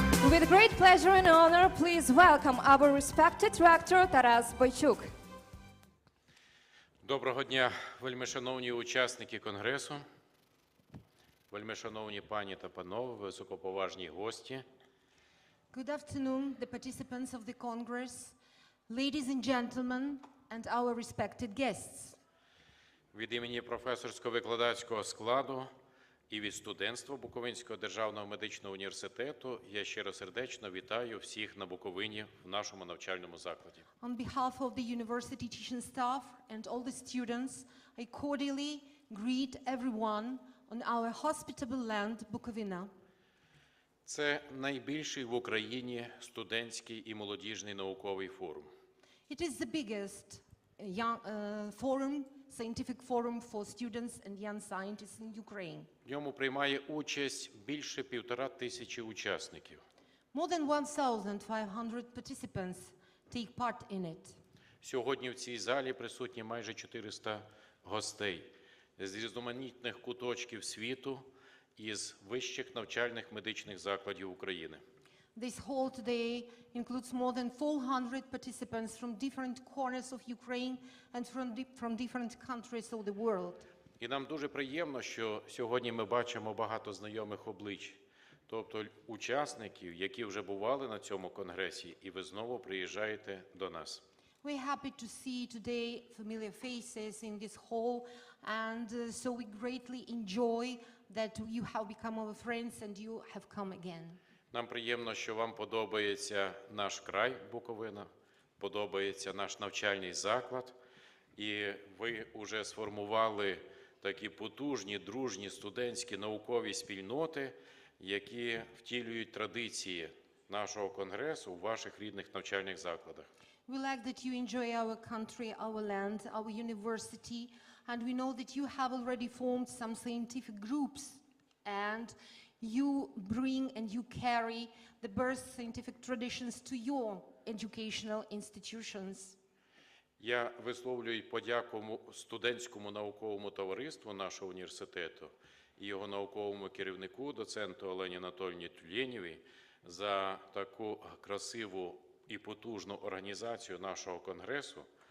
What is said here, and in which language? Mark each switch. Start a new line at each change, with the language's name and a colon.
English: With great pleasure and honor, please welcome our respected rector Taras Бойчук.
Ukrainian: Доброго дня, вельмишановні учасники конгресу, вельмишановні пані та панове, високоповажні гості.
English: Good afternoon, the participants of the Congress, ladies and gentlemen, and our respected guests.
Ukrainian: Від імені професорсько-викладацького складу і від студентства Буковинського державного медичного університету я щиросердечно вітаю всіх на Буковині в нашому навчальному закладі.
English: On behalf of the university teaching staff and all the students, I cordially greet everyone on our hospitable land, Bukovina.
Ukrainian: Це найбільший в Україні студентський і молодіжний науковий форум.
English: It is the biggest forum, scientific forum for students and young scientists in Ukraine.
Ukrainian: В ньому приймає участь більше 1500 учасників.
English: More than 1,500 participants take part in it.
Ukrainian: Сьогодні в цій залі присутні майже 400 гостей з різноманітних куточків світу із вищих навчальних медичних закладів України.
English: This hall today includes more than 400 participants from different corners of Ukraine and from different countries of the world.
Ukrainian: І нам дуже приємно, що сьогодні ми бачимо багато знайомих облич, тобто учасників, які вже бували на цьому конгресі, і ви знову приїжджаєте до нас.
English: We're happy to see today familiar faces in this hall, and so we greatly enjoy that you have become our friends and you have come again.
Ukrainian: Нам приємно, що вам подобається наш край Буковина, подобається наш навчальний заклад, і ви вже сформували такі потужні, дружні студентські наукові спільноти, які втілюють традиції нашого конгресу у ваших рідних навчальних закладах.
English: We like that you enjoy our country, our land, our university, and we know that you have already formed some scientific groups, and you bring and you carry the best scientific traditions to your educational institutions.
Ukrainian: Я висловлюю подяку студентському науковому товариству нашого університету і його науковому керівнику, доценту Олені Анатоліївні Тюленєвій, за таку красиву і потужну організацію нашого конгресу.